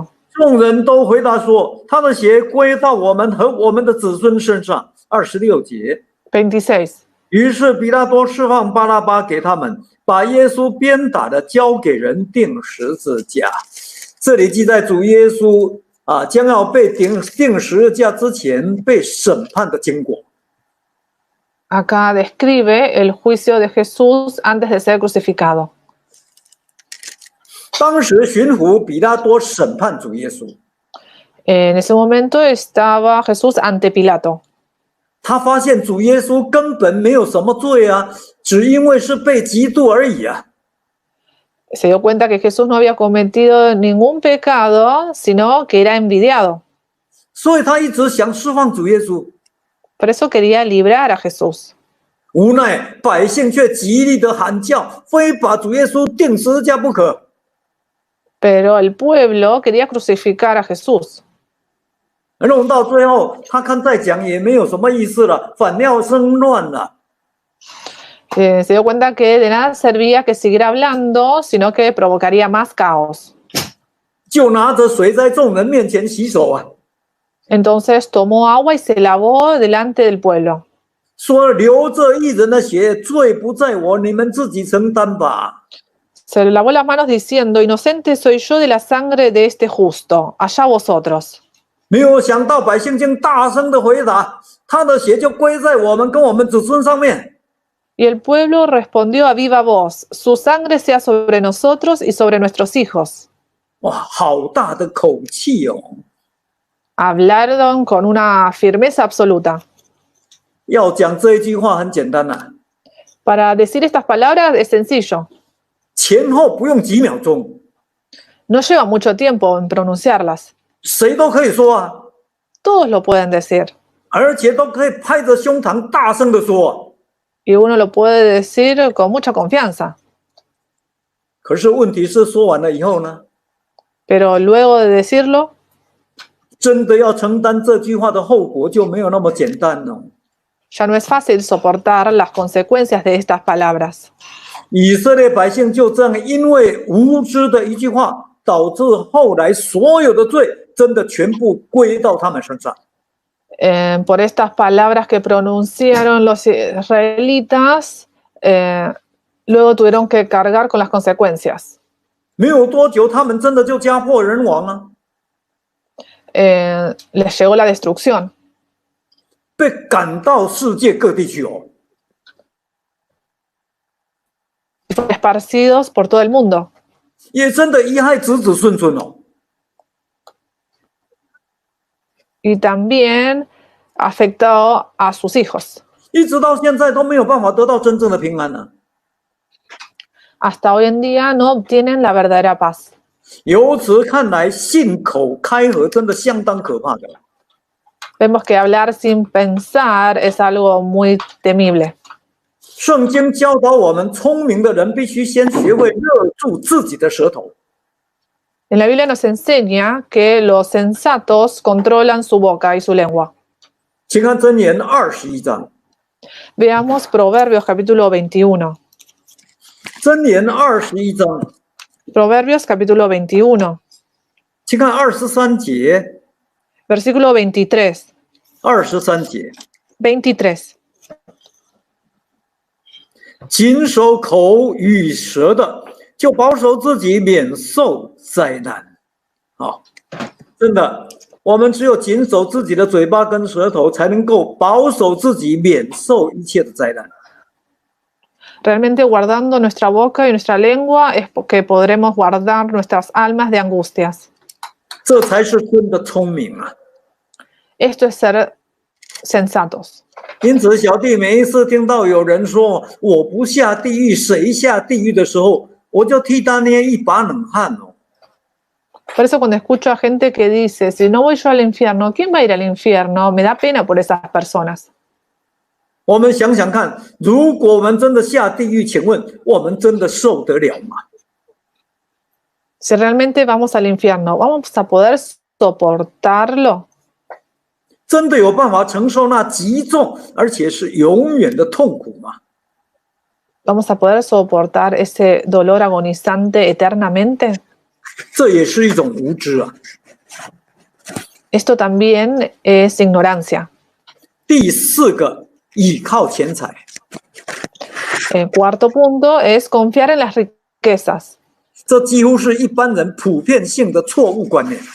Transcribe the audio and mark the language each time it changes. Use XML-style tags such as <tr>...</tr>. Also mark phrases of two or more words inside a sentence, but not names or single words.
<zh>众人都回答说：“他的血归到我们和我们的子孙身上。”26节， 26. 于是比拉多释放巴拉巴给他们，把耶稣鞭打的交给人钉十字架。这里记载主耶稣将要被钉十字架之前被审判的经过。</zh> <es>Acá describe el juicio de Jesús antes de ser crucificado.</es> <zh>当时巡抚比拉多审判主耶稣，</zh> <es>En ese momento estaba Jesús ante Pilato.</es> <zh>他发现主耶稣根本没有什么罪啊，只因为是被嫉妒而已啊。</zh> <es>Se dio cuenta que Jesús no había cometido ningún pecado, sino que era envidiado.</es> <zh>所以他一直想释放主耶稣，</zh> <es>Por eso quería librar a Jesús.</es> <zh>无奈百姓却极力的喊叫，非把主耶稣钉十字架不可。</zh> <es>Pero el pueblo quería crucificar a Jesús.</es> <zh>弄到最后，他看再讲也没有什么意思了，反要生乱了。</zh> <es>Se dio cuenta que de nada servía que siguiera hablando, sino que provocaría más caos.</es> <zh>就拿着水在众人面前洗手啊，</zh> <es>Entonces tomó agua y se lavó delante del pueblo.</es> <zh>说流这一人的血，罪不在我，你们自己承担吧。</zh> <es>Se le lavó las manos diciendo: Inocente soy yo de la sangre de este justo, allá vosotros.</es> <zh>没有想到百姓竟大声的回答：“他的血就归在我们跟我们子孙上面。”</zh> <es>Y el pueblo respondió a viva voz: Su sangre sea sobre nosotros y sobre nuestros hijos.</es> <zh>哇，好大的口气哦！</zh> <es>Hablaron con una firmeza absoluta.</es> <zh>要讲这一句话很简单啊，</zh> <es>Para decir estas palabras es sencillo.</es> <zh>前后不用几秒钟，</zh> <es>No lleva mucho tiempo en pronunciarlas.</es> <zh>谁都可以说啊，</zh> <es>Todos lo pueden decir.</es> <zh>而且都可以拍着胸膛大声的说。</zh> <es>Y uno lo puede decir con mucha confianza.</es> <zh>可是问题是，说完了以后呢，</zh> <es>Pero luego de decirlo,</es> <zh>真的要承担这句话的后果就没有那么简单了。</zh> <es>ya no es fácil soportar las consecuencias de estas palabras.</es> <zh>以色列百姓就这样因为无知的一句话，导致后来所有的罪真的全部归到他们身上。</zh> <es>Por estas palabras que pronunciaron los israelitas, luego tuvieron que cargar con las consecuencias.</es> <zh>没有多久，他们真的就家破人亡了，</zh> <es>Les llegó la destrucción.</es> <zh>被赶到世界各地去哦。</zh> <es>Fueron esparcidos por todo el mundo.</es> <zh>也真的贻害子子孙孙哦。</zh> <es>Y también afectó a sus hijos.</es> <zh>一直到现在都没有办法得到真正的平安呢。</zh> <es>Hasta hoy en día no obtienen la verdadera paz.</es> <zh>由此看来，信口开河真的相当可怕的。</zh> <es>Vemos que hablar sin pensar es algo muy temible.</es> <zh>圣经教导我们，聪明的人必须先学会勒住自己的舌头。</zh> <es>En la Biblia nos enseña que los sensatos controlan su boca y su lengua.</es> <zh>请看箴言21章，</zh> <es>Veamos Proverbios capítulo 21.</es> <zh>箴言21章，</zh> <es>Proverbios capítulo 21,</es> <zh>请看23节</zh> <es>versículo 23.</es> <zh>，23节， 23. 谨守口与舌的，就保守自己免受灾难。好，真的，我们只有谨守自己的嘴巴跟舌头，才能够保守自己免受一切的灾难。</zh> <es>Realmente guardando nuestra boca y nuestra lengua es que podremos guardar nuestras almas de angustias.</es> <zh>这才是真的聪明啊！</zh> <es>Esto es ser sensatos.</es> <zh>因此，小弟每一次听到有人说我不下地狱，谁下地狱的时候，我就替他捏一把冷汗哦。</zh> <es>Por eso cuando escucho a gente que dice, si no voy yo al infierno, ¿quién va a ir al infierno? Me da pena por esas personas.</es> <zh>我们想想看，如果我们真的下地狱，请问我们真的受得了吗？</zh> <es>Si realmente vamos al infierno, ¿vamos a poder soportarlo?</es> <zh>真的有办法承受那极重而且是永远的痛苦吗？</zh> <es>¿Vamos a poder soportar ese dolor agonizante eternamente?</es> <zh>这也是一种无知啊！</zh> <es>Esto también es ignorancia.</es> <zh>第四个，倚靠钱财。</zh> <es>El cuarto punto es confiar en las riquezas.</es> <zh>这几乎是一般人普遍性的错误观念。</zh>